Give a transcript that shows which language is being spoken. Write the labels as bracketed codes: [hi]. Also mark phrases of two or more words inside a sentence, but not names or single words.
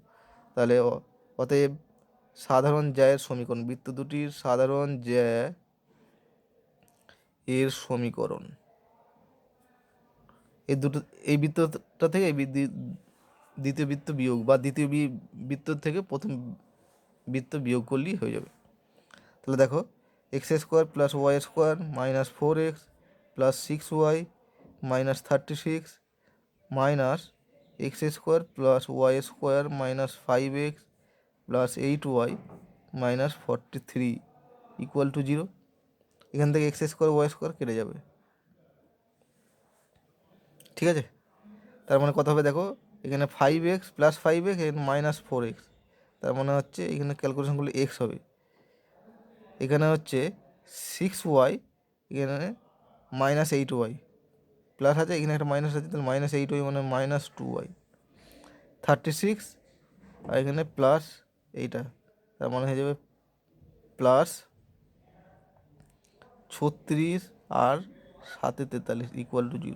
[bn] তাহলে অতএব সাধারণ জ্যায়ের সমীকরণ, বৃত্ত দুটির সাধারণ জ্যা এর সমীকরণ, এই দুটো, এই বৃত্তটা থেকে এই দ্বিতীয় বৃত্ত বিয়োগ, বা দ্বিতীয় বৃত্ত থেকে প্রথম বৃত্ত বিয়োগ করলেই হয়ে যাবে। তাহলে দেখো x² + y² - 4x + 6y - 36 - x² + y² - 5x + 8y - 43 = 0। এখান থেকে x² y² কেটে যাবে। ঠিক আছে, তার মানে কত হবে দেখো, এখানে 5x + 5x এখানে -4x, তার মানে হচ্ছে এখানে ক্যালকুলেশন করলে x হবে। এখানে হচ্ছে 6y, এখানে -8y, প্লাস আছে এখানে একটা মাইনাস আছে, তাহলে -8y মানে -2y, 36 আর এখানে প্লাস এইটা, তার মানে হয়ে যাবে +36 আর 7 43 = 0।